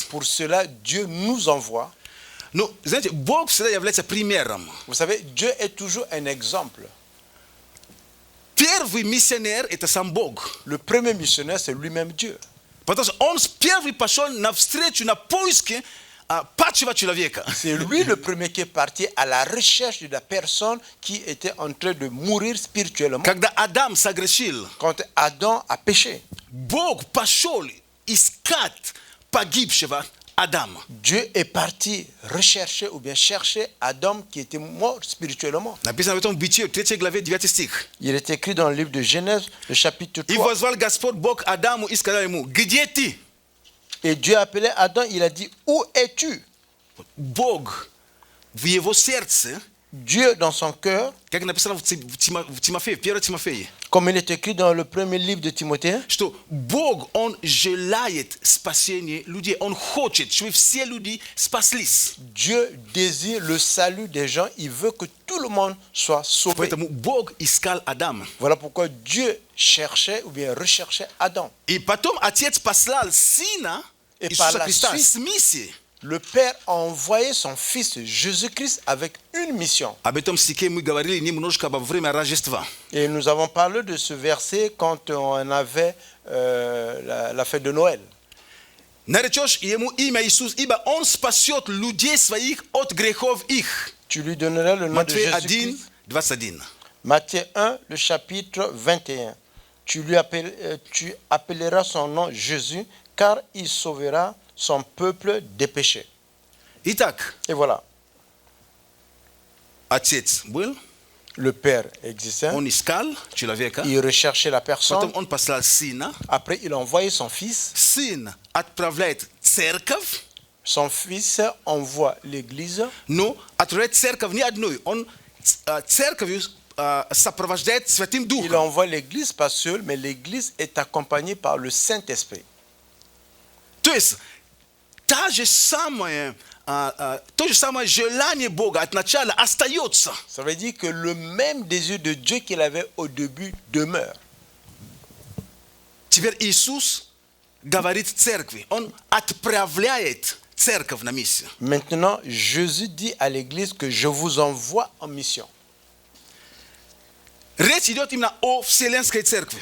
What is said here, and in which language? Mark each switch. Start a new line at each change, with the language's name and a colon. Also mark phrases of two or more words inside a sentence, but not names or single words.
French: Pour cela, Dieu nous envoie.
Russian: Но, знаете, Бог всегда является примером.
French: Vous savez, Dieu est toujours un exemple.
Russian: Первый миссионер – это сам Бог.
French: Le premier missionnaire, c'est lui-même Dieu.
Russian: Потому что он первый пошел навстречу, на поиски падшего человека.
French: C'est lui le premier qui est parti à la recherche de la personne qui était en train de mourir spirituellement.
Russian: Когда Адам согрешил,
French: Quand Adam a péché,
Russian: Бог пошел искать погибшего Адама.
French: Dieu est parti rechercher ou bien chercher Adam qui était mort spirituellement.
Russian: Написано в этом в Бытие, 3 главе, 9 стих.
French: Il est écrit dans le livre de Genèse, le chapitre
Russian: И 3. возвал Господь Бог Адаму и сказал ему: где ты?
French: Et Dieu a appelé Adam, il a dit, où es-tu?
Russian: Бог в его сердце,
French: Dieu dans son cœur,
Russian: как написано в Тимофее, 1 Тимофея,
French: comme il est écrit dans le premier livre de Timothée,
Russian: что Бог, Он желает спасения людей. Он хочет, чтобы все люди спаслись.
French: Dieu désire le salut des gens, il veut que tout le monde soit sauvé.
Russian: Поэтому Бог искал Адама.
French: Voilà pourquoi Dieu cherchait ou bien recherchait Adam.
Russian: И потом Отец послал Сына И Иисуса
French: par la
Russian: Христа
French: suite,
Russian: с миссией.
French: Le Père a envoyé son Fils Jésus-Christ avec une mission.
Russian: Об этом стихе мы говорили немножко во время Рождества.
French: Et nous avons parlé de ce verset quand on avait la fête de Noël.
Russian: Наречешь ему имя Иисус, ибо Он спасет людей своих от грехов их.
French: Tu lui donneras le nom de Matthieu 1, Jésus-Christ. 21. Matthieu 1, le chapitre 21. Tu appelleras son nom Jésus, car il sauvera son peuple des péchés.
Russian: Итак,
French: Et voilà,
Russian: Отец был,
French: le Père existait.
Russian: Он искал человека,
French: Il recherchait la
Russian: потом
French: personne.
Russian: Он послал Сына.
French: Après, il a envoyé son Fils.
Russian: Сын отправляет церковь,
French: Son Fils envoie l'Église.
Russian: но отправляет церковь не одной. Он церковью сопровождает Святым
French: Il
Russian: Духом.
French: envoie l'Église pas seul, mais l'Église est accompagnée par le Saint-Esprit.
Russian: То есть, то же самое желание Бога от начала остается.
French: Ça veut dire que le même désir de Dieu qu'il avait au début demeure.
Russian: Теперь Иисус говорит церкви. Он отправляет церковь на миссию.
French: Maintenant, Jésus dit à l'Église que je vous envoie en mission.
Russian: Речь идет именно о Вселенской церкви.